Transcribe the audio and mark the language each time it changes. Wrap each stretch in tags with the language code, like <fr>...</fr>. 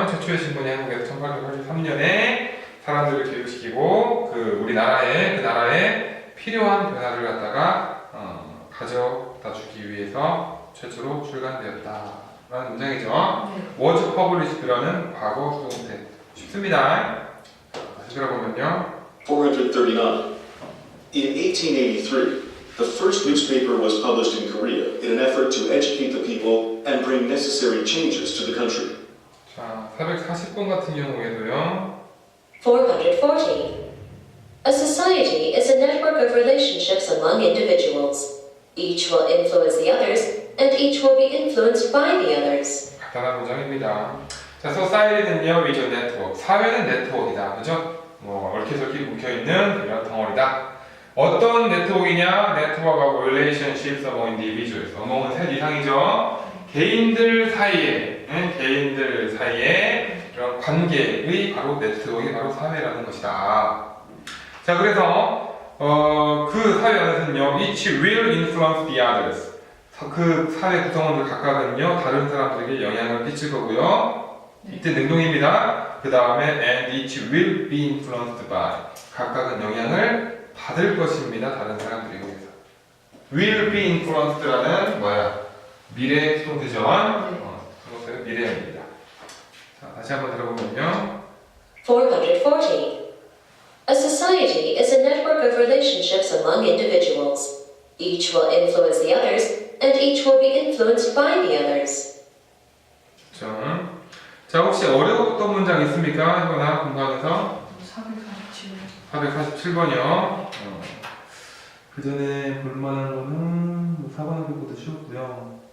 <ko>최초의 신분이 한국에서 1883년에 사람들을 교육시키고 그 우리나라에 그 나라에 필요한 변화를 갖다가 가져다 주기 위해서 최초로 출간되었다. 라는 문장이죠. 네.</ko> <en>was published</en> <ko>라는 과거 수동태. 쉽습니다. 다시 들어보면요. 439.</ko> <en>In 1883, the first newspaper was published in Korea in an effort to educate the people and bring necessary changes to the country.</en> <ko>자, 440번 같은 경우에도요. 440.</ko> <en>A society is a network of relationships among individuals. Each will influence the others, and each will be influenced by the others.</en> <ko>간단한 문장입니다.</ko> <en>자, society는요, is a network.</en> <ko>사회는 네트워크이다. 그죠? 뭐, 얽혀설키 묶여있는 이런 덩어리다. 어떤 네트워크이냐?</ko> <en>Network of relationships among individuals.</en> <ko>among은 셋 이상이죠? 개인들 사이에, 개인들 사이에 이런 관계의 바로 네트워크가 바로 사회라는 것이다. 자, 그래서 그 사회 안에서는요,</ko> <en>each will influence the others.</en> <ko>그 사회 구성원들 각각은요, 다른 사람들에게 영향을 끼칠 거고요. 이때 능동입니다. 그 다음에</ko> <en>and each will be influenced by.</en> <ko>각각은 영향을 받을 것입니다. 다른 사람들에 의해서.</ko> <en>will be influenced</en> <ko>라는 뭐야? 미래 수동태죠. 수동태는 미래입니다. 자, 다시 한번 들어보면요. 440.</ko> <en>A society is a network of relationships among individuals. Each will influence the others, and each will be influenced by the others.</en> <ko>자, 혹시 어려웠던 문장 있습니까? 이거나 공부하면서 447. 447번이요. 그 전에 볼만한 거는 4번보다 쉬웠고요.</ko>